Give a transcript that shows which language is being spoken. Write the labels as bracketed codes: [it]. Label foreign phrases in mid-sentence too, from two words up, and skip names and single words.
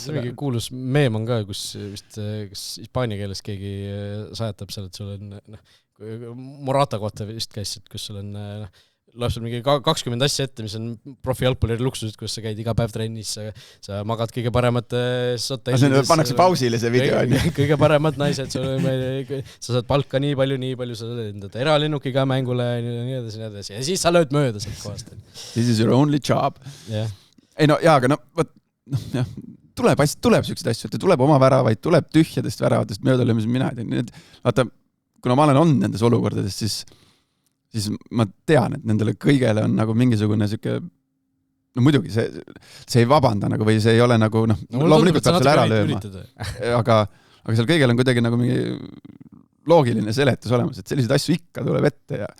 [et] See mingi kuulus meem on ka, kus vist hispaania keeles keegi sajatab seal, et sul on Morata kohta vist käis, kus sul on loeb sul mingi 20 asja ette, mis on profi jalgpalliri luksused, kus sa käid iga päev trennis, sa magad kõige paremate hotellides. Pannakse pausile see video. Kõige paremad naised, sa saad palka nii palju, sa lendad eralennukiga mängule nii edasi. Ja siis sa lööd mööda sealt kohast. [en] This is your only job. Yeah. [et] Ei no jaa, aga tuleb siukseid asju, et tuleb oma väravaid, tuleb tühjadest väravatest möödalöömised, mina ei tea, nii et vaata, kuna ma olen olnud nendes olukordades, siis ma tean, et nendele kõigele on nagu mingisugune siuke, no muidugi see ei vabanda nagu, või see ei ole nagu, loomulikult peab selle ära lööma, aga seal kõigel on kuidagi nagu mingi loogiline seletus olemas, et selliseid asju ikka tuleb ette ja